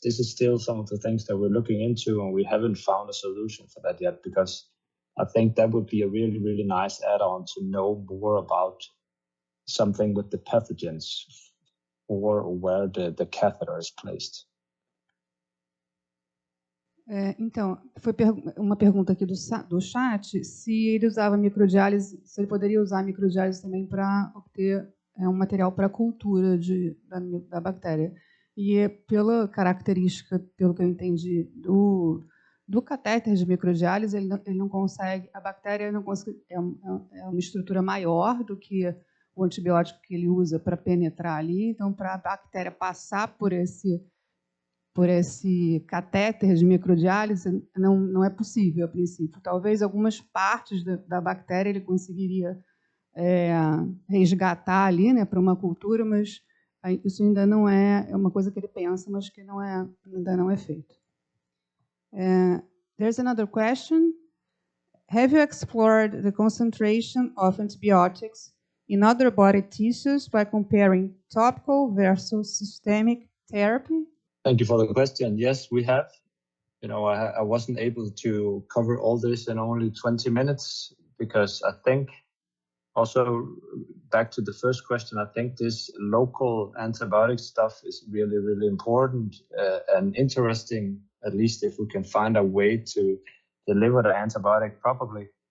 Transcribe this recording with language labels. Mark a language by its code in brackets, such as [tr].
[en] This is still some of the things that we're looking into, and we haven't found a solution for that yet, because I think that would be a really, really nice add-on to know more about something with the pathogens or where the catheter is placed. [pt] Então, foi uma pergunta aqui do chat, se ele usava microdiálise, se ele poderia usar microdiálise também para obter um material para a cultura da bactéria. E pela característica, pelo que eu entendi, do catéter de microdiálise, ele não consegue, a bactéria não consegue, é uma estrutura maior do que o antibiótico que ele usa para penetrar ali, então para a bactéria passar por esse catéter de microdiálise não é possível a princípio. Talvez algumas partes da bactéria ele conseguiria resgatar ali, né, para uma cultura, mas isso ainda não é uma coisa que ele pensa, mas que ainda não é feito. [en] There's another question. Have you explored the concentration of antibiotics in other body tissues by comparing topical versus systemic therapy? Thank you for the question. Yes, we have. I wasn't able to cover all this in only 20 minutes because I think also back to the first question, I think this local antibiotic stuff is really, really important and interesting, at least if we can find a way to deliver the antibiotic properly.